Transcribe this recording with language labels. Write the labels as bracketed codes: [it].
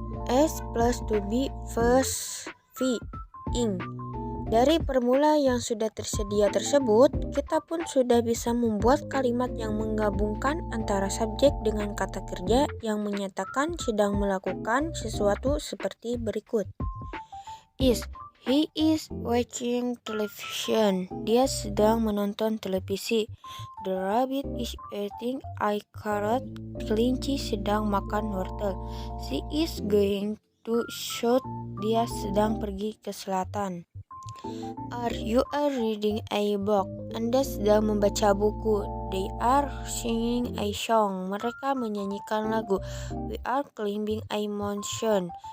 [en] S plus to be plus V ing. [id] Dari formula yang sudah tersedia tersebut, kita pun sudah bisa membuat kalimat yang menggabungkan antara subjek dengan kata kerja yang menyatakan sedang melakukan sesuatu seperti berikut. [en] He is watching television. [id] Dia sedang menonton televisi. [en] The rabbit is eating a carrot. [id] Kelinci sedang makan wortel. [en] She is going to south. [id] Dia sedang pergi ke selatan. [en] You are reading a book. [id] Anda sedang membaca buku. [en] They are singing a song. [id] Mereka menyanyikan lagu. [en] We are climbing a mountain.